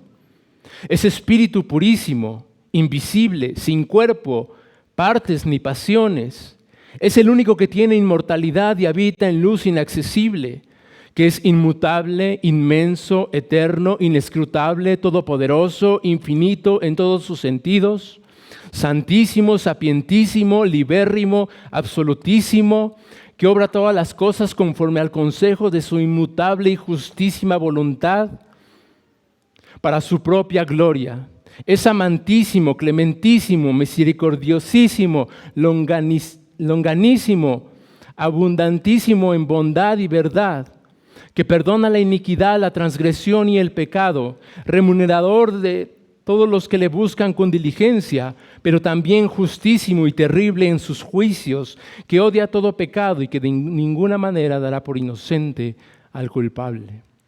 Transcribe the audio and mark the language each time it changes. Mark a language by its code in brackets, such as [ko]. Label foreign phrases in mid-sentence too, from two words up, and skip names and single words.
[es] Es espíritu purísimo, invisible, sin cuerpo, partes ni pasiones. Es el único que tiene inmortalidad y habita en luz inaccesible, que es inmutable, inmenso, eterno, inescrutable, todopoderoso, infinito en todos sus sentidos, santísimo, sapientísimo, libérrimo, absolutísimo, que obra todas las cosas conforme al consejo de su inmutable y justísima voluntad para su propia gloria. Es amantísimo, clementísimo, misericordiosísimo, longanísimo, abundantísimo en bondad y verdad, que perdona la iniquidad, la transgresión y el pecado, remunerador de todos los que le buscan con diligencia, pero también justísimo y terrible en sus juicios, que odia todo pecado y que de ninguna manera dará por inocente al culpable.